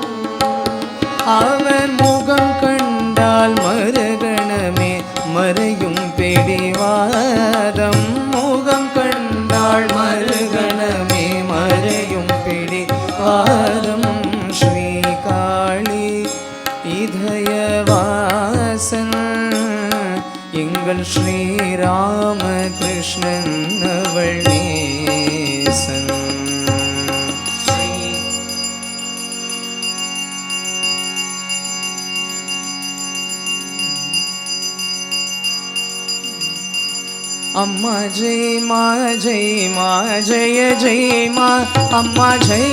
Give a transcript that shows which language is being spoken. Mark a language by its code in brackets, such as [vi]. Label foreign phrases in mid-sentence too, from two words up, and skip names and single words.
[ta] அவன் முகம் கண்டால் மறுகணமே மறையும் பிடிவாதம் முகம் கண்டால் மறுகணமே மறையும் பிடிவாதம் ஸ்ரீ காளி இதயவாசன் எங்கள் ஸ்ரீராம கிருஷ்ணன் அவள் நேசன் [hi] अम्मा जय मा जय मा जय जय मा अम्मा जय